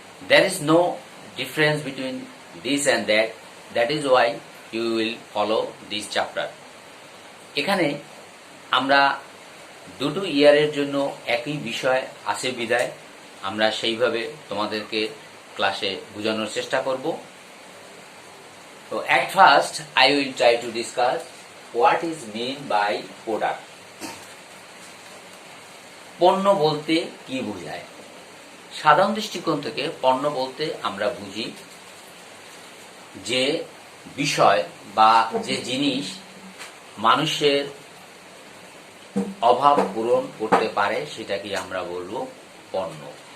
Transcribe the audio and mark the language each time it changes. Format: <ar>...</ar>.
<en>There is no difference between this and that is why you will follow this chapter.</en> <bn>এখানে আমরা দুটো ইয়ারের জন্য একই বিষয় আছে বিধায় আমরা সেইভাবে তোমাদেরকে ক্লাসে বোঝানোর চেষ্টা করব।</bn> <en>So at first I will try to discuss what is mean by product.</en> <bn>পণ্য বলতে কি বোঝায়? সাধারণ দৃষ্টিকোণ থেকে পণ্য বলতে আমরা বুঝি যে বিষয় বা যে জিনিস মানুষের অভাব পূরণ করতে পারে সেটাকে আমরা বলবো পণ্য।</bn>